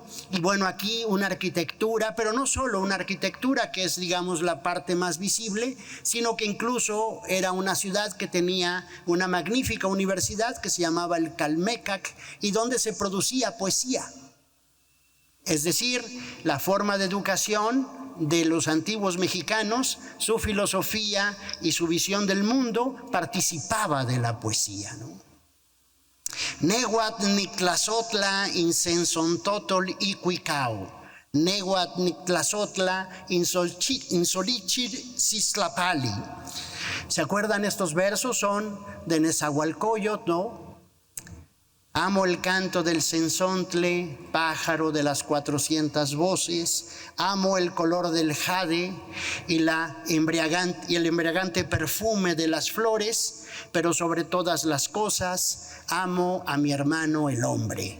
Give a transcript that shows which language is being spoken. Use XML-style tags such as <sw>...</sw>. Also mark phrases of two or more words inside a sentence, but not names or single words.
<es>Y bueno, aquí una arquitectura, pero no solo una arquitectura que es, digamos, la parte más visible, sino que incluso era una ciudad que tenía una magnífica universidad que se llamaba el Calmecac y donde se producía poesía. Es decir, la forma de educación de los antiguos mexicanos, su filosofía y su visión del mundo participaba de la poesía, ¿no?</es> <nah>Nehuatl Nictlazotla insensontotol icuicao, Nehuatl Nictlazotla insolichir sislapali.</nah> <es>¿Se acuerdan estos versos? Son de Nezahualcóyotl, ¿no? Amo el canto del sensontle, pájaro de las 400 voces. Amo el color del jade y el embriagante perfume de las flores, pero sobre todas las cosas, amo a mi hermano el hombre.</es>